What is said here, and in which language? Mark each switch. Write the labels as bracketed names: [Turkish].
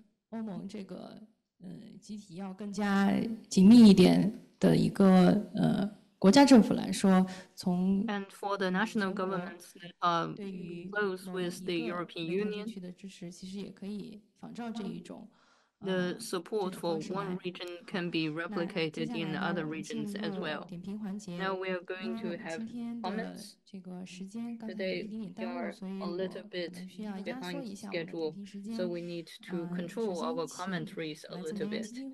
[Chinese] 欧盟这个集体要更加紧密一点的一个国家政府来说，从 [English] And for the national governments that are close with the European Union, [Chinese] 的支持其实也可以仿照这一种。 [English] The support for one region can be replicated in other regions as well. Now we are going to have comments. Today we are a little bit behind schedule, so we need to control our commentaries a little bit.